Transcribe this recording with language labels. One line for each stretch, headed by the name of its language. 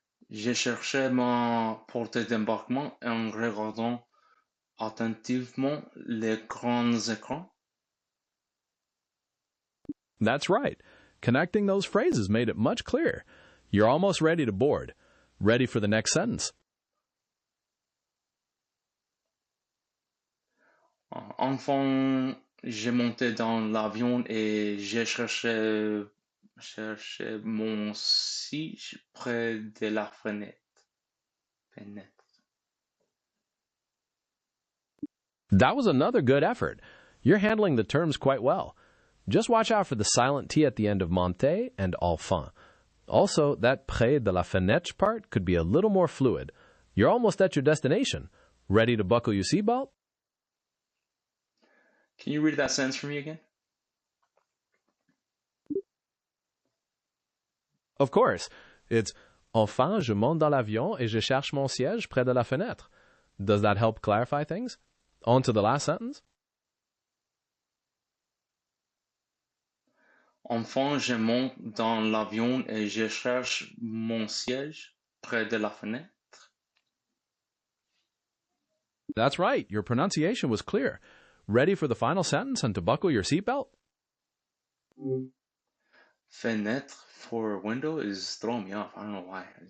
French: Je cherchais ma porte d'embarquement en regardant attentivement les grands écrans.
English: That's right. Connecting those phrases made it much clearer. You're almost ready to board. Ready for the next sentence?
French: Enfin, j'ai monté dans l'avion et j'ai cherché mon siège près de la fenêtre.
English: That was another good effort. You're handling the terms quite well. Just watch out for the silent T at the end of monter and enfin. Also, that près de la fenêtre part could be a little more fluid. You're almost at your destination. Ready to buckle your seatbelt? Can you read that sentence for me again? Of course. It's
French: Enfin, je monte dans l'avion et je cherche mon siège près de la fenêtre.
English: Does that help clarify things? On to the last sentence.
French: Enfin, je monte dans l'avion et je cherche mon siège près de la fenêtre.
English: That's right. Your pronunciation was clear. Ready for the final sentence and to buckle your seatbelt? Fenêtre for window is throwing me off. I don't know why.